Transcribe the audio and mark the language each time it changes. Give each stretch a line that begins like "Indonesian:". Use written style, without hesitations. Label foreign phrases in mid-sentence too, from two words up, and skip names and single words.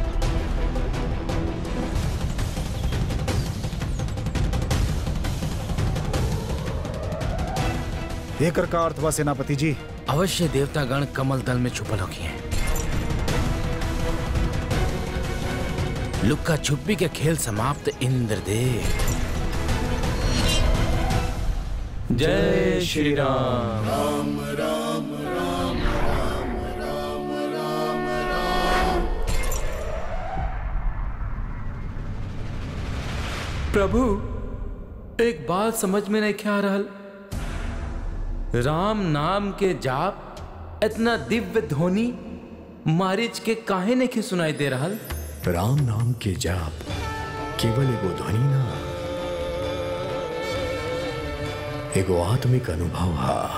Bhojpuri: एकर का अर्थ बा सेनापति जी? अवश्य देवतागण कमल दल में छुपल होखी हैं। लुक्का छुपी के खेल समाप्त। इंद्रदेव। जय श्री राम, राम राम राम राम राम राम राम। प्रभु, एक बात समझ में नहीं आ रहल। राम नाम के जाप इतना दिव्य ध्वनि मारिच के काहे नहीं सुनाई दे रहल? राम नाम के जाप केवल एगो ध्वनि ना, एगो आत्मिक अनुभव हा।